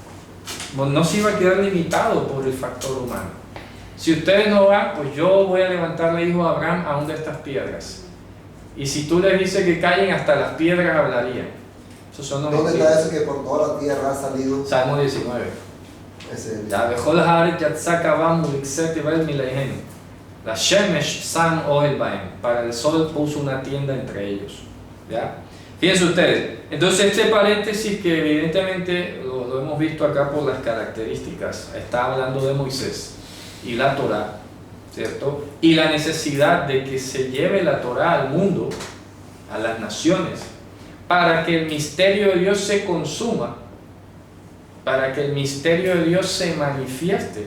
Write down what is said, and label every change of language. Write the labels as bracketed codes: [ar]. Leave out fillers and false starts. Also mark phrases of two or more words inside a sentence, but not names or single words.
[es] No se iba a quedar limitado por el factor humano. Si ustedes no van, pues yo voy a levantarle hijo a Abraham aún de estas piedras. Y si tú les dices que callen, hasta las piedras hablarían. Esos son los ¿Dónde está eso que por toda la tierra ha salido? Salmo 19. Ese, Ya, [he] בכל הארץ יצא קום ובקצה תבל מליהם. לשמש שם אהל בהם. [es] Para el sol puso una tienda entre ellos. ¿Ya? Fíjense ustedes, entonces este paréntesis que evidentemente lo hemos visto acá por las características, está hablando de Moisés y la Torah, ¿cierto? Y la necesidad de que se lleve la Torah al mundo, a las naciones, para que el misterio de Dios se consuma, para que el misterio de Dios se manifieste.